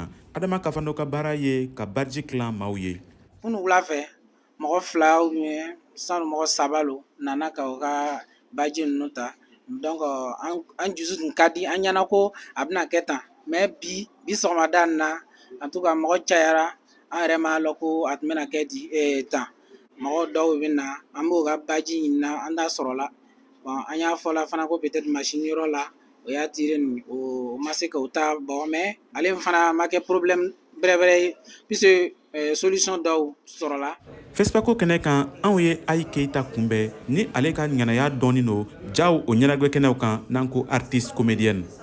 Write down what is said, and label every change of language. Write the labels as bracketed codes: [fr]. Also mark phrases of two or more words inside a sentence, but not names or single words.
[bm] Adama Kafando ka baara ye ka baji tilan maaw ye. Kunu wula fɛ mɔgɔ 2 [fr] ou bien [bm] sanu mɔgɔ 3 lo nana ka u ka baji ninnu ta donc an dusu tun ka di an ɲɛna ko a bɛna kɛ tan mais bi sɔgɔmada in na [fr] en tout cas [bm] mɔgɔ cayara an yɛrɛ m'a lɔn ko a tun bɛna kɛ tan mɔgɔ dɔw bɛ na an b'o ka baji ɲinina an t'a sɔrɔla bon an y'a fɔla fana ko [fr] peut-être machine [bm] yɔrɔ la o y'a tiré o ma se k'o ta bon mais ale fana ma kɛ problème bɛrɛ ye [fr] puisque solution [bm] dɔw sɔrɔla. FESPACO kɛnɛ kan anw ye Ayi Keyita kunbɛn ni ale ka ŋanaya dɔɔnin no jaw o ɲɛnajɛ kɛnɛw kan n'an ko [fr] artiste comédienne.